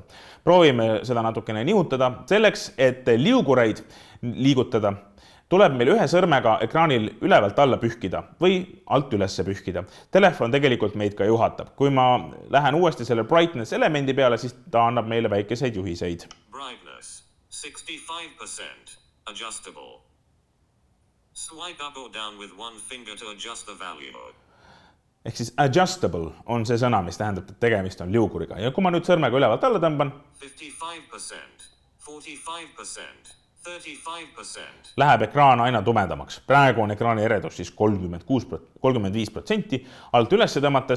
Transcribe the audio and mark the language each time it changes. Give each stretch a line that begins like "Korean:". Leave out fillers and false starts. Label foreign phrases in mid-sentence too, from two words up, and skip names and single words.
Estonian: Proovime seda natukene nihutada. Selleks, et liugureid liigutada, tuleb meil ühe sõrmega ekraanil ülevalt alla pühkida või alt ülesse pühkida. Telefon tegelikult meid ka juhatab. Kui ma lähen uuesti selle brightness elemendi peale, siis ta annab meile väikeseid juhiseid.
English: Brightness. 65%. Adjustable. Swipe up or down with one finger to adjust the value.
Estonian: Ehk siis adjustable on see sõna, mis tähendab, et tegemist on liuguriga. Ja kui ma nüüd sõrmega ülevalt alla tõmban, 55%, 45%, 35%. Läheb ekraan aina tumedamaks. Praegu on ekraani eredus siis 35%, alt ülesse tõmmates